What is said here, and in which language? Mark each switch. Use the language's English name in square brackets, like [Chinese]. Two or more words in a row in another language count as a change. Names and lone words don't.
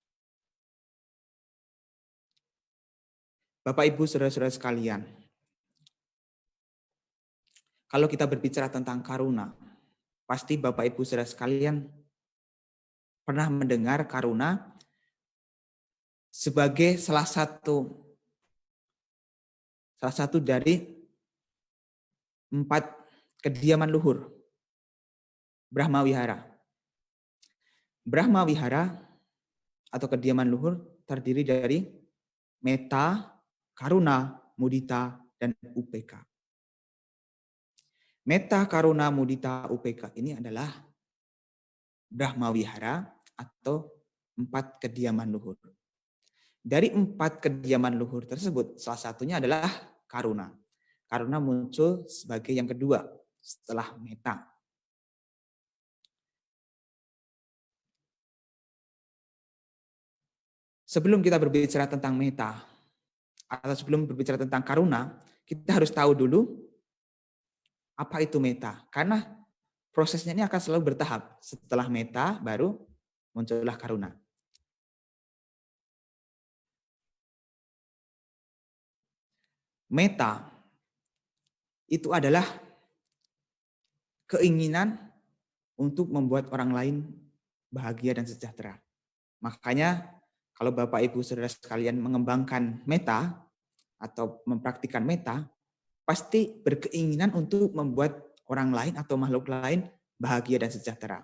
[Indonesian] Bapak, Ibu, saudara-saudara sekalian, kalau kita berbicara tentang karuna, pasti Bapak, Ibu, saudara sekalian pernah mendengar karuna sebagai salah satu dari 4 kediaman luhur Brahma Wihara. Brahma Wihara atau kediaman luhur terdiri dari metta, karuna, mudita, dan upeka. Metta, karuna, mudita, upeka ini adalah Brahma Wihara atau 4 kediaman luhur. Dari 4 kediaman luhur tersebut, salah satunya adalah karuna. Karuna muncul sebagai yang kedua setelah metta. Sebelum kita berbicara tentang metta, atau sebelum berbicara tentang karuna, kita harus tahu dulu apa itu metta. Karena prosesnya ini akan selalu bertahap. Setelah metta, baru muncullah karuna. Metta itu adalah keinginan untuk membuat orang lain bahagia dan sejahtera. Makanya kalau Bapak Ibu Saudara sekalian mengembangkan metta atau mempraktikkan metta, pasti berkeinginan untuk membuat orang lain atau makhluk lain bahagia dan sejahtera.